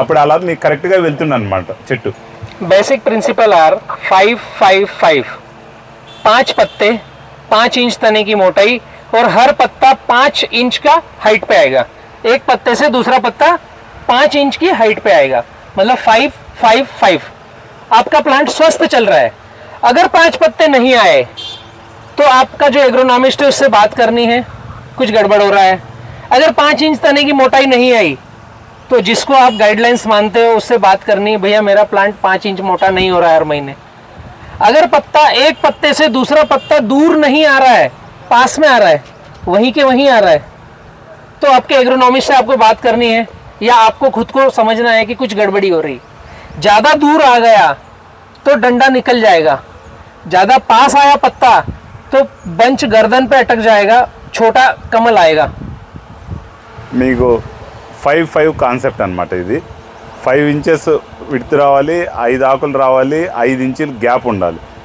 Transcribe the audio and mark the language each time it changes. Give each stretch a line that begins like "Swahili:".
Telugu: అప్పుడు అలా మీకు కరెక్ట్గా వెళ్తుంది అనమాట చెట్టు.
Hindi: बेसिक प्रिंसिपल आर 5-5-5, 5 पत्ते, 5 इंच तने की मोटाई और हर पत्ता 5 इंच का हाइट पे आएगा। एक पत्ते से दूसरा पत्ता 5 इंच की हाइट पे आएगा, मतलब 5-5-5। आपका प्लांट स्वस्थ चल रहा है। अगर 5 पत्ते नहीं आए तो आपका जो एग्रोनॉमिस्ट है उससे बात करनी है, कुछ गड़बड़ हो रहा है। अगर 5 इंच तने की मोटाई नहीं आई तो जिसको आप गाइडलाइंस मानते हो उससे बात करनी है, भैया मेरा प्लांट 5 इंच मोटा नहीं हो रहा है हर महीने। अगर पत्ता एक पत्ते से दूसरा पत्ता दूर नहीं आ रहा है, पास में आ रहा है, वहीं के वहीं आ रहा है, तो आपके एग्रोनॉमिस्ट से आपको बात करनी है या आपको खुद को समझना है कि कुछ गड़बड़ी हो रही। ज़्यादा दूर आ गया तो डंडा निकल जाएगा, ज़्यादा पास आया पत्ता तो बंच गर्दन पे अटक जाएगा, छोटा कमल आएगा।
Telugu: మీకు 5-5 కాన్సెప్ట్ అనమాట ఇది. 5 ఇంచెస్ విడ్త్ రావాలి, 5 ఆకులు రావాలి, 5 ఇంచులు గ్యాప్ ఉండాలి.